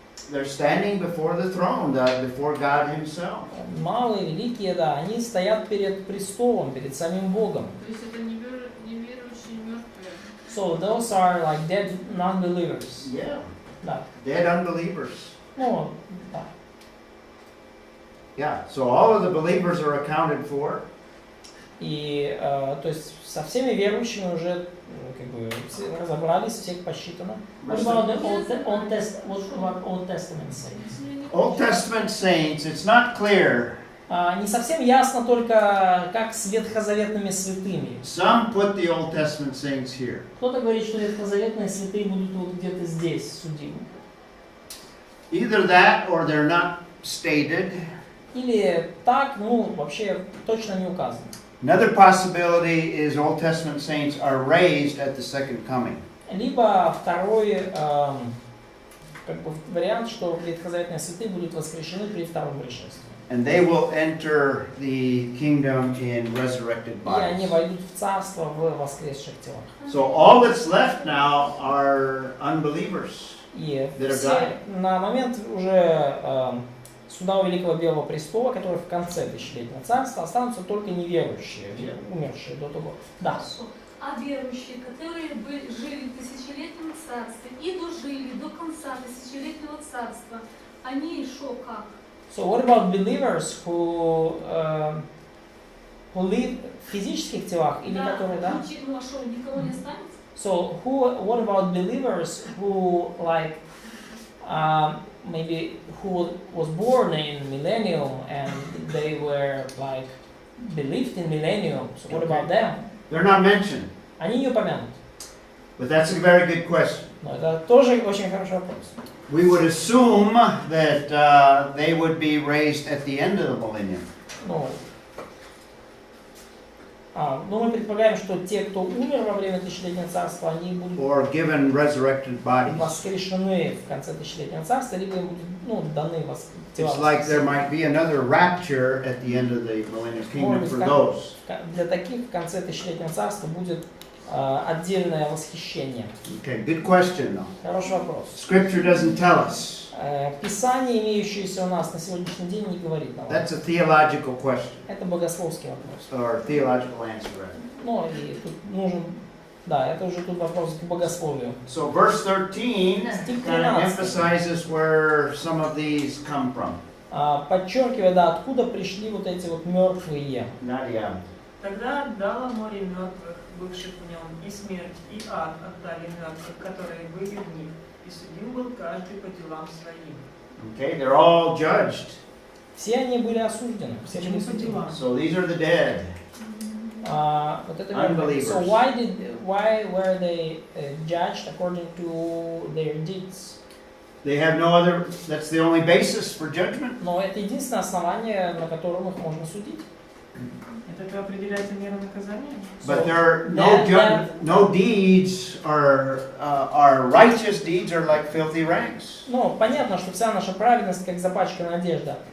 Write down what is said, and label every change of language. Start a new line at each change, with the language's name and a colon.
English: They're standing before the throne, before God Himself.
Russian: малые, великие, да, они стоят перед престолом, перед самим Богом. То есть это неверующие мертвые.
English: So those are like dead non-believers. Yeah,
Russian: Да.
English: dead unbelievers.
Russian: Ну, да.
English: Yeah, so all of the believers are accounted for.
Russian: И, то есть, со всеми верующими уже как бы разобрались, всех посчитано.
English: What about the Old Testament saints? Old Testament saints, it's not clear.
Russian: Не совсем ясно только, как с ветхозаветными святыми.
English: Some put the Old Testament saints here.
Russian: Кто-то говорит, что ветхозаветные святые будут вот где-то здесь судимы.
English: Either that or they're not stated.
Russian: Или так, ну, вообще точно не указано.
English: Another possibility is Old Testament saints are raised at the second coming.
Russian: Либо второй как бы вариант, что ветхозаветные святые будут воскрешены при втором пришествии.
English: And they will enter the kingdom in resurrected
Russian: И они
English: bodies.
Russian: войдут в царство в воскресших телах.
English: So all that's left now are unbelievers.
Russian: И
English: That are
Russian: все,
English: dying.
Russian: на момент уже суда у Великого Белого Престола, который в конце тысячелетнего царства, останутся только неверующие, умершие до того. Да. А верующие, которые жили в тысячелетнем царстве и дожили до конца тысячелетнего царства, они шо как?
English: So what about believers who live
Russian: в физических телах или которые, да? Ну а шо, никого не останется?
English: So what about believers who like maybe who was born in millennium and they were like believed in millennium? So what about them? They're not mentioned.
Russian: Они не упомянуты.
English: But that's a very good question.
Russian: Но это тоже очень хороший вопрос.
English: We would assume that they would be raised at the end of the millennium.
Russian: Ну, мы предполагаем, что те, кто умер во время тысячелетнего царства, они будут
English: Or given resurrected bodies.
Russian: воскрешены в конце тысячелетнего царства, либо им будут даны тела.
English: It's like there might be another rapture at the end of the millennium kingdom for those.
Russian: Для таких в конце тысячелетнего царства будет отдельное восхищение.
English: Okay, good question though.
Russian: Хороший вопрос.
English: Scripture doesn't tell us.
Russian: Писание, имеющееся у нас на сегодняшний день, не говорит нам.
English: That's a theological question.
Russian: Это богословский вопрос.
English: Or theological answer, rather.
Russian: Ну, и тут нужен, да, это уже тут вопрос к богословию.
English: So verse 13 kind of emphasizes where some of these come from.
Russian: Подчеркивая, да, откуда пришли вот эти вот мертвые.
English: Nadia.
Russian: Тогда отдало море мертвых, бывших в нем, и смерть, и ад отдали мертвых, которые были в них, и судим был каждый по делам своим.
English: Okay, they're all judged.
Russian: Все они были осуждены, все были Почему по
English: So these are the dead.
Russian: Вот это мертвые.
English: So why were they judged according to their deeds? They have no other, that's the only basis for judgment.
Russian: Но это единственное основание, на котором их можно судить. Это определяется мера наказания?
English: But there are no deeds are righteous deeds are like filthy rags.
Russian: Ну, понятно, что вся наша праведность как запачканная одежда.